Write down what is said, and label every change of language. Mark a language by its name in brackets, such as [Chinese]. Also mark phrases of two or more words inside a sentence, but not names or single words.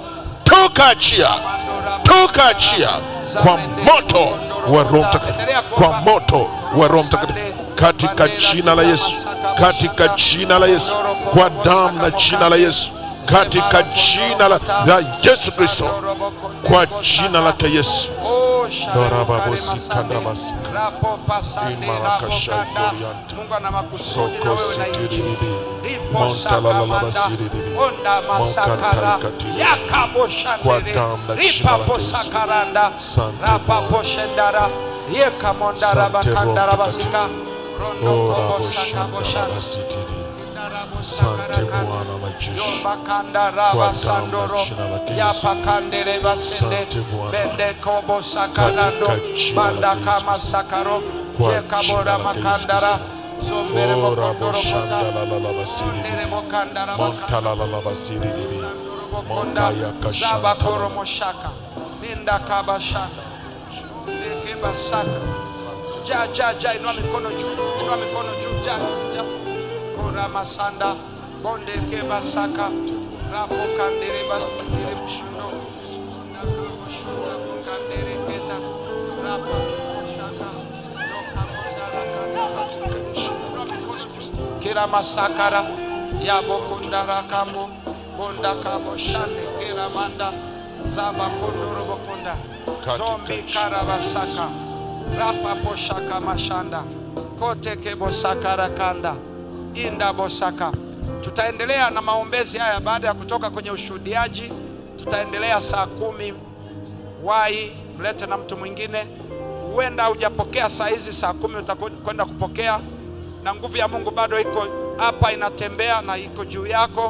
[Swahili] Toka, achia, toka, achia kwa moto wa Roho Mtakatifu, kwa moto wa Roho Mtakatifu katika jina la Yesu, katika jina la Yesu, kwa damu na jina la Yesu, katika jina la Yesu Kristo, kwa jina lake Yesu. Mungu ana makusudi na wewe na nchi. Ripo sakamanda, onda masakara, yakabo shandere, ripa posakaranda, rapa poshendara, yeka mondara bakandara basika, rondo kobo sakabo shandere. Sante Bwana majeshi, kwa sandoro ya pakandere basende bende kobo sakanando banda kama sakaro ye kabora makandara sombere mokondoro kota ndere mokandara bakanda zaba koro moshaka minda kabashanda ndeke basaka ja inua mikono juu, inua mikono juu, ja Ramasanda bonde ke basaka rapo kandere basindire mshundo nakabashunda kandere keta rapo shaka kira masakara ya bokundara kambo bonda kabo shande kira manda zaba kondoro bokunda zombi karabasaka rapa poshaka mashanda kote ke bosakara kanda inda bosaka. Tutaendelea na maombezi haya baada ya kutoka kwenye ushuhudiaji. Tutaendelea saa 10. Wai mlete na mtu mwingine. Huenda hujapokea saa hizi, saa 10 utakwenda kupokea, na nguvu ya Mungu bado iko hapa, inatembea na iko juu yako.